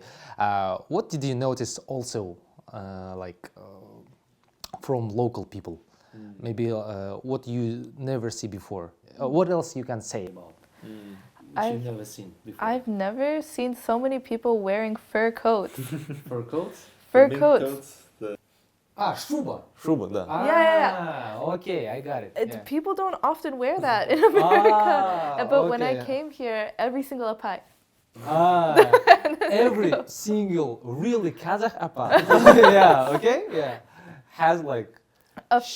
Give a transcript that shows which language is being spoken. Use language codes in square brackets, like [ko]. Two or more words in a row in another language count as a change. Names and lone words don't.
[en] What did you notice also, from local people? Maybe what you never see before. What else you can say about? I've never seen before. I've never seen so many people wearing fur coats. Fur coats? Fur coats. Шуба. [ru] Шуба, да. [en] Yeah. Okay, I got it. People don't often wear that in America. But when I okay. came here, every single apai. Every single really Kazakh apa. Yeah, okay? Yeah. Has like A fur.